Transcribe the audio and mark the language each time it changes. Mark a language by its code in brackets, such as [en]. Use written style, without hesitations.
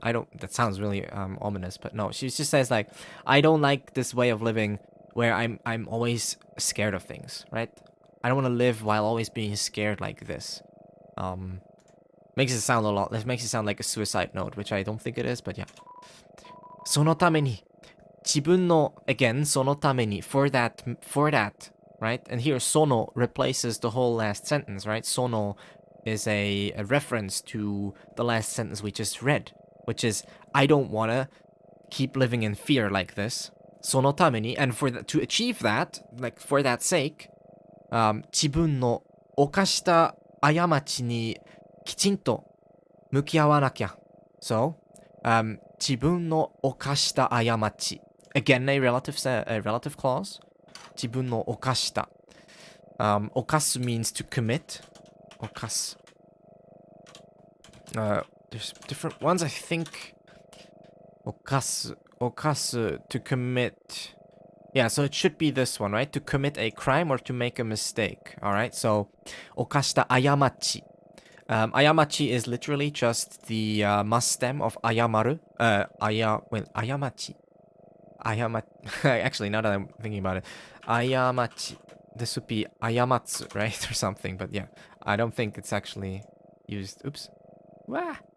[en] That sounds really ominous, but no. She just says like, I don't like this way of living where I'm always scared of things, right? I don't want to live while always being scared like this. Makes it sound like a suicide note, which I don't think it is, but yeah. [ja] そのために自分の [en] again [ja] そのために [en] for that, right? And here sono replaces the whole last sentence, right? Sono is a reference to the last sentence we just read, which is I don't want to keep living in fear like this. [ja] そのために [en] and to achieve that, like for that sake, [ja] 自分の犯した過ちにきちんと向き合わなきゃ. So, 自分の犯した過ち. [en] Again, a relative clause. 自分の犯した. 犯す means to commit. [ja] 犯す. [en] There's different ones, I think. 犯す to commit. Yeah, so it should be this one, right? To commit a crime or to make a mistake. Alright, so 犯した過ち. Ayamachi is literally just the must stem of ayamaru. Ayamachi. Actually, now that I'm thinking about it, ayamachi. This would be ayamatsu, right? Or something, but yeah. I don't think it's actually used. Oops. Wah.